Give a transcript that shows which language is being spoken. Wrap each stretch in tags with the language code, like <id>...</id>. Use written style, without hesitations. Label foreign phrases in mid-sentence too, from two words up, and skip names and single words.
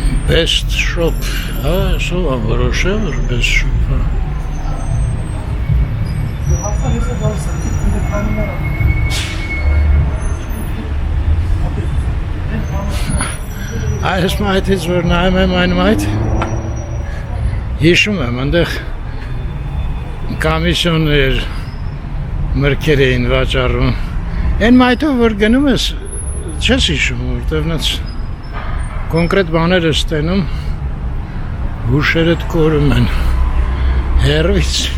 <hy>Best shop, հա, սովա որոշը, որ best shop, հա։ Այս մայթից, որ նայում եմ այն մայթ, հիշում եմ, ընդեղ կամիսյոններ մրգեր էին վաճառում։ Այն մայթով, որ գնում ես, չես հիշում, որտև նենց կոնկրետ բաներ ես տենում, հուշերդ կորում են, հերույց,</hy>